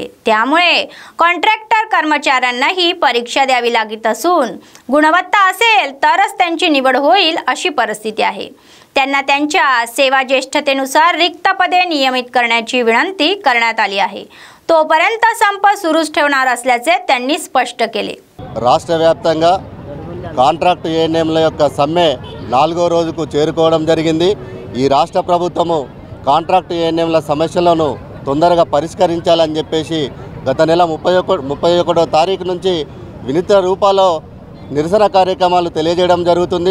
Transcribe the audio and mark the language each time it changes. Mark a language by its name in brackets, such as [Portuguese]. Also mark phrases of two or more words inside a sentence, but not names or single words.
[Marathi] त्यामुळे कॉन्ट्रॅक्टर कर्मचाऱ्यांना ही परीक्षा द्यावी लागत असून गुणवत्ता असेल तरच त्यांची निवड होईल अशी परिस्थिती आहे. त्यांना त्यांच्या सेवा ज्येष्ठतेनुसार रिक्त पदे नियमित करण्याची विनंती करण्यात आली आहे. तोपर्यंत संप सुरूच ठेवणार असल्याचे त्यांनी स्पष्ट केले. [Telugu] రాష్ట్రవ్యాప్తంగా కాంట్రాక్ట్ ఏఎన్ఎంల యొక్క సమ్మె 4వ రోజుకు చేరుకోవడం జరిగింది. ఈ రాష్ట్ర ప్రభుత్వము కాంట్రాక్ట్ ఏఎన్ఎంల సమస్యలను తొందరగా పరిష్కరించాలని చెప్పేసి గత నెల 31వ తారీఖు నుంచి వినూత్న రూపాల్లో నిరసన కార్యక్రమాలు తెలియజేయడం జరుగుతుంది.